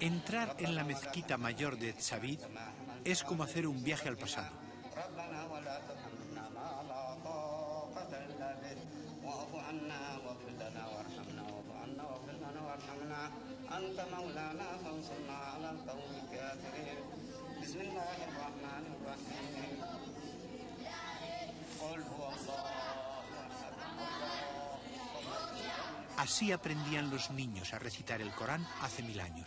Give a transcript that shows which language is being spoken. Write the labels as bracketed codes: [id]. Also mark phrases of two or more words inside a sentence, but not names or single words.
[es] Entrar en la mezquita mayor de Tzabid es como hacer un viaje al pasado. [ar] ربنا ولا تحملنا ما لا طاقة إلا به واعف عنا واغفر لنا وارحمنا واعف عنا واغفر لنا وارحمنا أنت مولانا فانصرنا على القوم الكافرين. بسم الله الرحمن الرحيم. [es] Así aprendían los niños a recitar el Corán hace 1000 años.